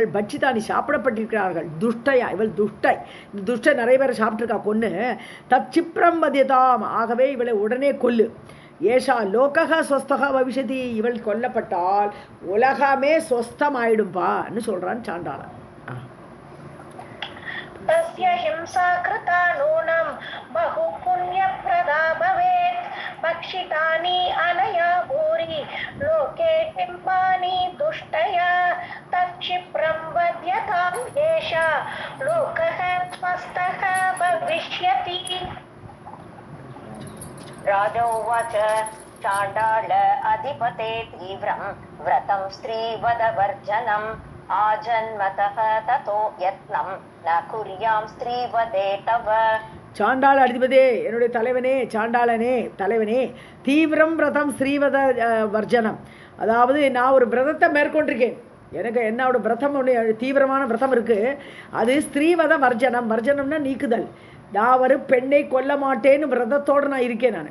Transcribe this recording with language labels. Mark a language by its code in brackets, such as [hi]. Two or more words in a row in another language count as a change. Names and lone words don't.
[ta] பட்சிதானி சாப்பிடப்பட்டிருக்கிறார்கள். துஷ்டையா, இவள் துஷ்டை, இந்த துஷ்டை நிறைய பேரை சாப்பிட்ருக்கா கொன்று. [sa] तत्क्षिप्रं वध्यताम्, [ta] ஆகவே இவளை உடனே கொல்லு. [sa] एषा लोकः स्वस्थः भविष्यति, [ta] இவள் கொல்லப்பட்டால் உலகமே ஸ்வஸ்தமாயிடும்பான்னு சொல்கிறான் சாண்டாளன். [sa] तस्य हिंसा कृता नूनं बहु पुण्यप्रदा भवेत्. भक्षितानि अनया भूरि लोके डिम्बानि दुष्टया तत्क्षिप्रं वध्यताम् एषा लोकः स्वस्थः भविष्यति. राजा उवाच चाण्डाल अधिपते तीव्रं व्रतं स्त्रीवधवर्जनं आजन्मतः ततो यत्नं न कुर्यां स्त्रीवदे तव चाण्डाल अधिपते, [ta] என்னுடைய தலைவனே, சாண்டாளனே, தலைவனே, [sa] तीव्रं व्रतं स्त्रीवध वर्जनम्. [ta] அதாவது நான் ஒரு விரதத்தை மேற்கொண்டிருக்கேன். எனக்கு என்னோட விரதம் ஒன்று தீவிரமான விரதம் இருக்குது. அது [sa] स्त्रीवध वर्जनम्. [ta] வர்ஜனம்னா நீக்குதல். நான் ஒரு பெண்ணை கொல்ல மாட்டேன்னு விரதத்தோடு நான் இருக்கேன் நான்.